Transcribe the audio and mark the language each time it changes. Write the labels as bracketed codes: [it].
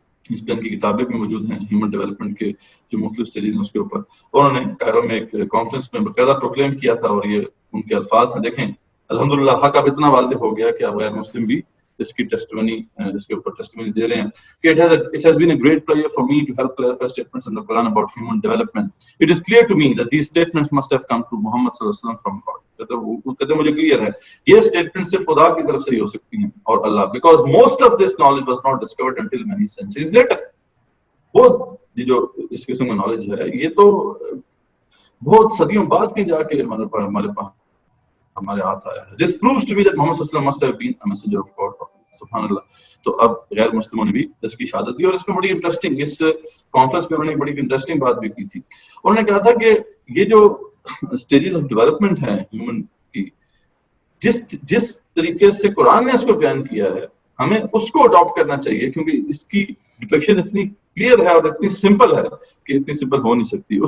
[ur] اس پہ ان کی کتابیں بھی موجود ہیں ہیومن ڈیولپمنٹ کے جو مختلف اسٹیجز ہیں اس کے اوپر. انہوں نے کائرو میں ایک کانفرنس میں باقاعدہ پروکلیم کیا تھا, اور یہ ان کے الفاظ ہیں. دیکھیں الحمدللہ حق اب اتنا واضح ہو گیا کہ اب غیر مسلم بھی اس کی ٹیسٹیمنی اس کے اوپر ٹیسٹیمنی دے رہے ہیں کہ [en] it has been a great pleasure for me to help clarify statements in the Quran about human development. It is clear to me that these statements must have come to Muhammad sallallahu alaihi wasallam from God. [ur] کہتے مجھے clear ہے یہ statement صرف خدا کی طرف سے ہی ہو سکتی ہیں اور اللہ, [en] because most of this knowledge was not discovered until many centuries later. [ur] وہ جو اس قسم کا نالج ہے یہ تو بہت صدیوں بعد کی جا کے ہمارے پاس ہمارے ہاتھ آیا ہے. [en] This proves to me that Muhammad sallallahu alaihi wasallam must have been a messenger of God. [ur] سبحان اللہ. تو اب غیر مسلموں نے بھی اس کی شہادت دی, اور اس میں بڑی انٹرسٹنگ, اس کانفرنس میں انہوں نے بڑی انٹرسٹنگ بات بھی کی تھی. انہوں نے کہا تھا کہ یہ جو اسٹیجز آف ڈیولپمنٹ ہیں ہیومن کی, جس طریقے سے قرآن نے اس کو بیان کیا ہے ہمیں اس کو اڈاپٹ کرنا چاہیے, کیونکہ اس کی ڈپکشن اتنی کلیئر ہے اور اتنی سمپل ہے کہ اتنی سمپل ہو نہیں سکتی.